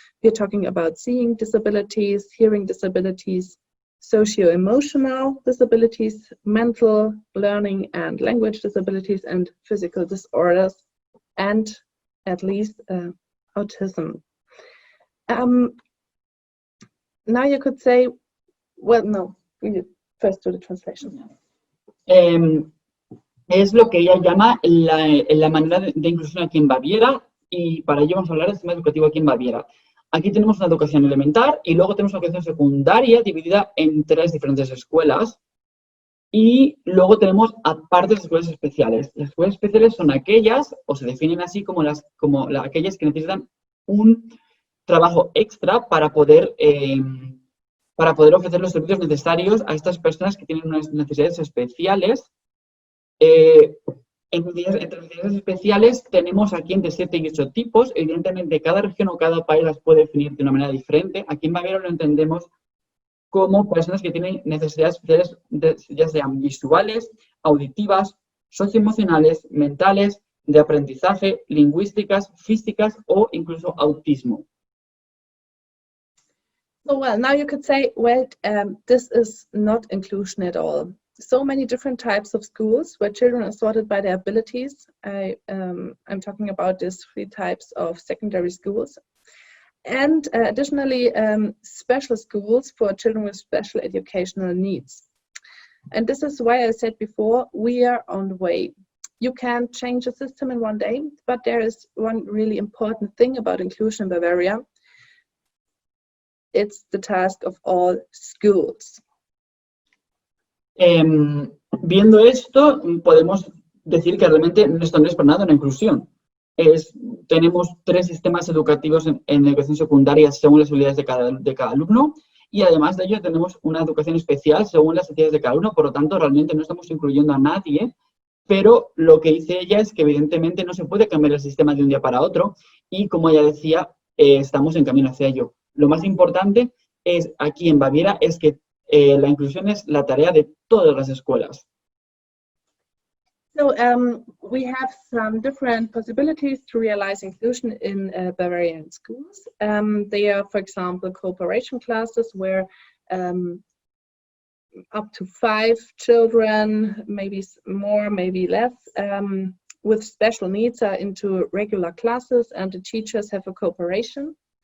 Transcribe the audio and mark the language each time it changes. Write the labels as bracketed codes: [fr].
[en] We are talking about seeing disabilities, hearing disabilities, socio-emotional disabilities, mental, learning and language disabilities, and physical disorders, and at least autism. Now you could say, well, no, we first do the translation. [es] Es lo que ella llama la manera de inclusión aquí en Baviera, y para ello vamos a hablar del sistema educativo aquí en Baviera. Aquí tenemos una educación elemental y luego tenemos una educación secundaria dividida en 3 diferentes escuelas. Y luego tenemos aparte las escuelas especiales. Las escuelas especiales son aquellas, o se definen así como aquellas que necesitan un trabajo extra para poder ofrecer los servicios necesarios a estas personas que tienen unas necesidades especiales. Entre necesidades especiales tenemos aquí entre 7 y 8 tipos. Evidentemente, cada región o cada país las puede definir de una manera diferente. Aquí en Baviera lo entendemos como personas que tienen necesidades especiales, ya sean visuales, auditivas, socioemocionales, mentales, de aprendizaje, lingüísticas, físicas o incluso autismo. [en] So, well, now you could say, well, this is not inclusion at all. So many different types of schools where children are sorted by their abilities. I'm talking about these 3 types of secondary schools. And additionally, special schools for children with special educational needs. And this is why I said before, we are on the way. You can't change the system in one day, but there is one really important thing about inclusion in Bavaria. It's the task of all schools. [es] Viendo esto, podemos decir que realmente esto no es para nada una inclusión. Tenemos 3 sistemas educativos en educación secundaria según las habilidades de cada alumno, y además de ello tenemos una educación especial según las necesidades de cada uno. Por lo tanto, realmente no estamos incluyendo a nadie, pero lo que dice ella es que evidentemente no se puede cambiar el sistema de un día para otro, y como ella decía, estamos en camino hacia ello. Lo más importante es aquí en Baviera es que la inclusión es la tarea de todas las escuelas. [en] So we have some different possibilities to realize inclusion in Bavarian schools. They are, for example, cooperation classes where up to 5 children, maybe more, maybe less, with special needs are into regular classes and the teachers have a cooperation.